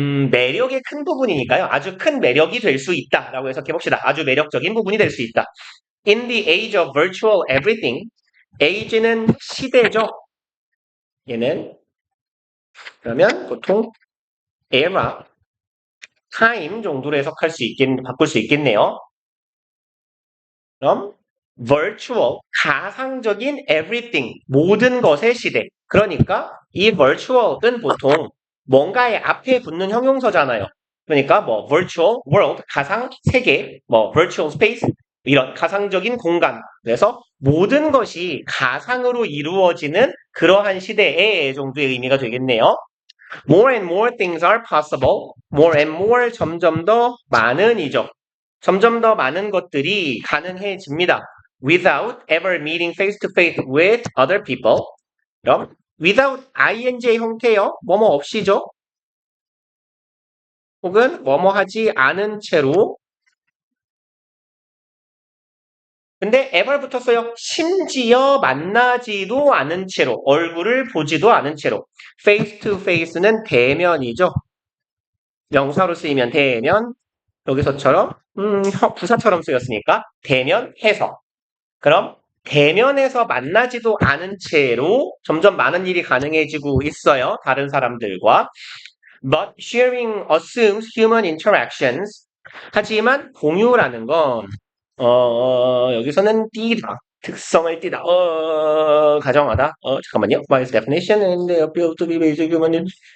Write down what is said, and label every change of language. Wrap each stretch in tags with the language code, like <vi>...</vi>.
<ko>매력의 큰 부분이니까요. 아주 큰 매력이 될 수 있다라고 해석해 봅시다. 아주 매력적인 부분이 될 수 있다.</ko> <en>In the age of virtual everything,</en> <ko>age는 시대죠. 얘는 그러면 보통 era, time 정도로 해석할 수 바꿀 수 있겠네요. 그럼 virtual, 가상적인 everything, 모든 것의 시대. 그러니까 이 virtual은 보통 뭔가의 앞에 붙는 형용사잖아요. 그러니까 뭐 virtual world, 가상 세계, 뭐 virtual space 이런 가상적인 공간. 그래서 모든 것이 가상으로 이루어지는 그러한 시대의 정도의 의미가 되겠네요.</ko> <en>More and more things are possible.</en> <ko>More and more 점점 더 많은이죠. 점점 더 많은 것들이 가능해집니다.</ko> <en>Without ever meeting face to face with other people.</en> <ko>그럼 without ing의 형태요. 뭐뭐 없이죠. 혹은 뭐뭐 하지 않은 채로. 근데 ever 붙었어요. 심지어 만나지도 않은 채로. 얼굴을 보지도 않은 채로. face to face는 대면이죠. 명사로 쓰이면 대면. 여기서처럼 부사처럼 쓰였으니까 대면해서. 그럼 대면에서 만나지도 않은 채로 점점 많은 일이 가능해지고 있어요. 다른 사람들과.</ko> <en>But sharing assumes human interactions.</en> <ko>하지만 공유라는 건 여기서는 띠다. 특성을 띠다. 가정하다. 잠깐만요.</ko> <en>By its definition and they appeal to be basic human.</en>